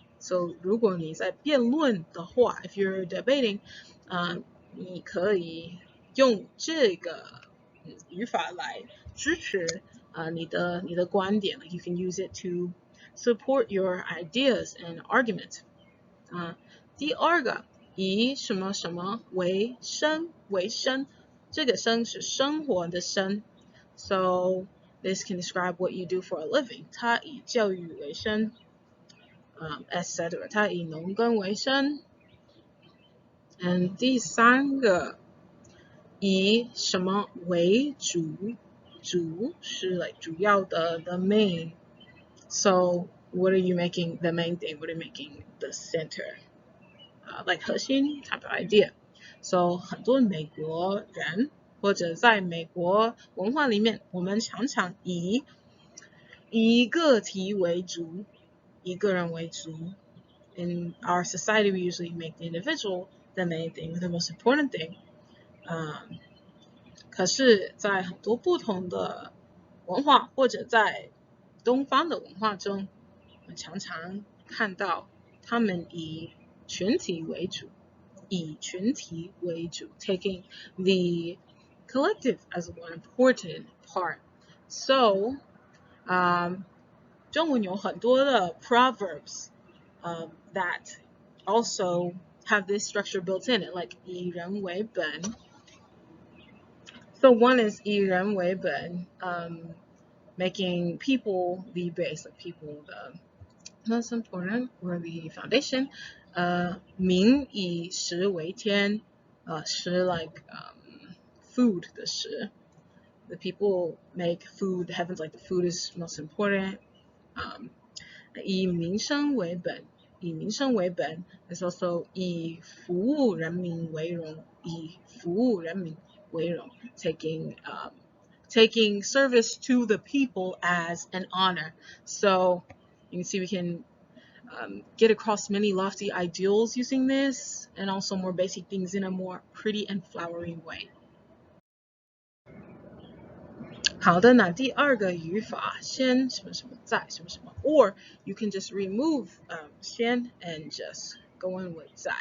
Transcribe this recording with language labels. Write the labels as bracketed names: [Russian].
[Chinese] So 如果你在辩论的话, [English] if you're debating, [Chinese] 你可以用这个语法来支持你的观点. [English] Like you can use it to support your ideas and arguments. [Chinese] 第二个以什么什么为生为生，这个生是生活的生. [English] So this can describe what you do for a living. [Chinese] 他以教育为生, etc. 他以农耕为生. And 第三个以什么为主，主是 like 主要的 [English] the main. So what are you making the main thing? What are you making the center? Like 核心 type of idea. [Chinese] So 很多美国人或者在美国文化里面，我们常常以个体为主，以个人为主. [English] In our society, we usually make the individual the main thing, the most important thing. [Chinese] 可是在很多不同的文化或者在东方的文化中，我们常常看到他们以群体为主，以群体为主, [English] taking the collective as one important part. So, [Chinese] 中文有很多的 [English] proverbs that also have this structure built in it, like [Chinese] 以人为本. [English] So one is [Chinese] 以人为本, [English] making people the base, like people the most important or the foundation. [Chinese] 民以食为天, 食 [English] like food [Chinese] 的食. [English] The people make food, the heavens like the food is most important. [Chinese] 以民生为本, 以民生为本 [English] is also [Chinese] 以服务人民为荣, 以服务人民为荣, [English] taking service to the people as an honor. So you can see we can get across many lofty ideals using this, and also more basic things in a more pretty and flowery way. [Chinese] 好的，那第二个语法先什么什么在什么什么, [English] or you can just remove 先 and just go in with 在.